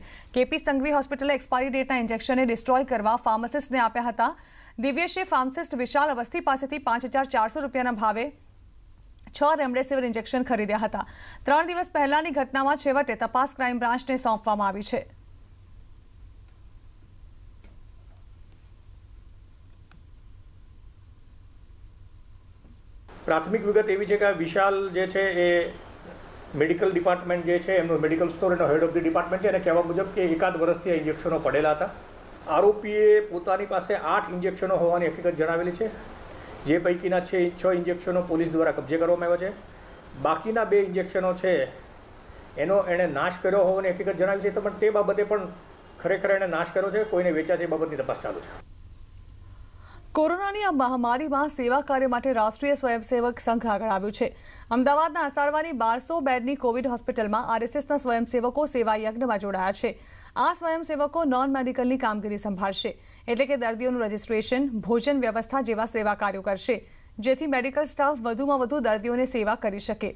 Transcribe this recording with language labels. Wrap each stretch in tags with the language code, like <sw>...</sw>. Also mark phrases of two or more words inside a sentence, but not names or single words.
<gu>કેપી સંઘવી હોસ્પિટલે એક્સપાયરી ડેટના ઇન્જેક્શનને ડિસ્ટ્રોય કરવા ફાર્માસિસ્ટને આપ્યા હતા। દિવ્યેશે ફાર્માસિસ્ટ વિશાલ અવસ્થી પાસેથી 5400 રૂપિયાના ભાવે 6 રેમડેસિવિર ઇન્જેક્શન ખરીદ્યા હતા। 3 દિવસ પહેલાની ઘટનામાં છેવટે તપાસ ક્રાઇમ બ્રાન્ચને સોંપવામાં આવી છે। પ્રાથમિક વિગત એવી છે કે વિશાલ જે છે એ</gu> <en>medical department</en> <gu>જે છે એમનો</gu> <en>medical store</en> <gu>એનો</gu> <en>head of the department</en> <gu>છે કહેવા મુજબ કે એકાદ વર્ષથી ઇન્જેક્શનો પડેલા હતા। આરોપીએ પોતાની પાસે 8 ઇન્જેક્શનો હોવાની હકીકત જણાવેલી છે, જે પૈકીના 6 ઇન્જેક્શનો પોલીસ દ્વારા કબજે કરવામાં આવ્યા છે। બાકીના 2 ઇન્જેક્શનો છે એનો એણે નાશ કર્યો હોવાની હકીકત જણાવી છે, પણ તે બાબતે પણ ખરેખર એણે નાશ કર્યો છે, કોઈને વેચ્યા છે બાબતની તપાસ ચાલુ છે। કોરોનાની આ મહામારીમાં સેવા કાર્ય માટે રાષ્ટ્રીય સ્વયંસેવક સંઘ આગળ આવ્યું છે। અમદાવાદના અસારવાની 1200 બેડની કોવિડ હોસ્પિટલમાં આરએસએસના સ્વયંસેવકો સેવા યજ્ઞમાં જોડાયા છે। આ સ્વયંસેવકો નોન મેડિકલની કામગીરી સંભાળશે, એટલે કે દર્દીઓનું રજિસ્ટ્રેશન, ભોજન વ્યવસ્થા જેવા સેવા કાર્યો કરશે, જેથી મેડિકલ સ્ટાફ વધુમાં વધુ દર્દીઓને સેવા કરી શકે।</gu>